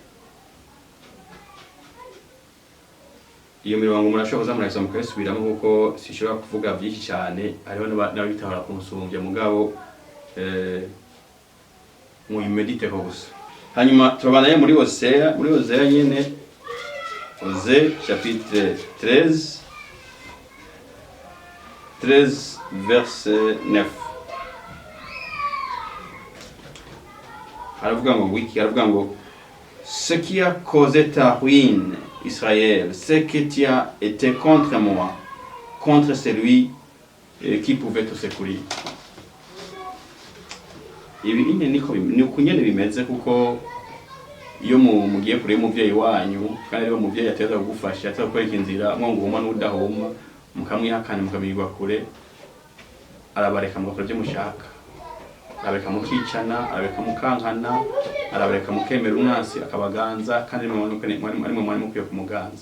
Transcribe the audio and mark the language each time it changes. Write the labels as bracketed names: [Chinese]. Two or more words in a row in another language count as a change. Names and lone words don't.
[Rundi] Iyo mirongo murashobora kuza murayisoma mukayisubiramo, kuko sishobora kuvuga byinshi cyane, hariho n'abitahora kunsumbya mugabo muyimedite gusa. Hanyuma turabanaye muri Oseye nyene, [French] Osée chapitre 13 verset 9. [Rundi] Haravuga ngo [French] ce qui a causé ta ruine, Israël, c'est que tu as été contre moi, contre celui qui pouvait te secourir. [Rundi] Ibi ni ukunyene bimeze, kuko iyo mugiye kure y'umuvyeyi wanyu kandi iyo muvyeyi ateza kugufasha ateza kwereka inzira mwonguma n'udahoma mukamwihakana mukabirwa kure, arabareka mugakora ibyo mushaka, arabareka mukicana, arabareka mukankana, arabareka mukemera umwansi akabaganza, kandi mwari mukwiye kumuganza.